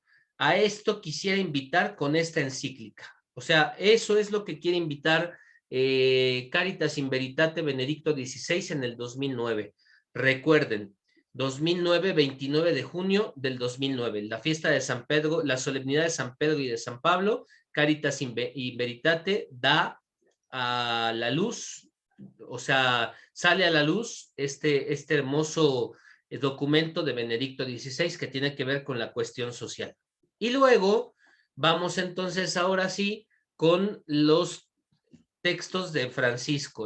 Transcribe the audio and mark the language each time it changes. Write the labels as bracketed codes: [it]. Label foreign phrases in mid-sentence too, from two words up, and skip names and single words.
[es] A esto quisiera invitar con esta encíclica. O sea, eso es lo que quiere invitar Caritas in Veritate Benedicto XVI en el 2009. Recuerden, 2009, 29 de junio del 2009, la fiesta de San Pedro, la solemnidad de San Pedro y de San Pablo. Caritas in Veritate da a la luz, o sea, sale a la luz este hermoso documento de Benedicto XVI que tiene que ver con la cuestión social. Y luego vamos entonces ahora sí con los textos de Francisco.